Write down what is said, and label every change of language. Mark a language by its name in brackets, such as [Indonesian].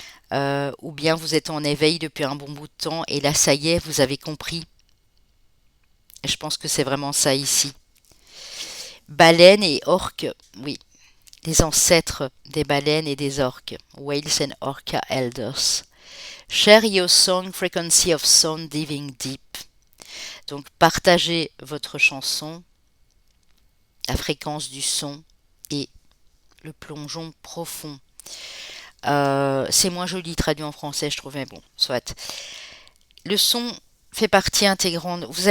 [French] Ou bien vous êtes en éveil depuis un bon bout de temps et là, ça y est, vous avez compris. Je pense que c'est vraiment ça ici. Baleines et orques, oui, les ancêtres des baleines et des orques, [English] Whales and Orca Elders. Share your song, frequency of sound diving deep. [French] Donc partagez votre chanson, la fréquence du son et le plongeon profond. C'est moins joli traduit en français, je trouvais, bon, soit. Le son fait partie intégrante.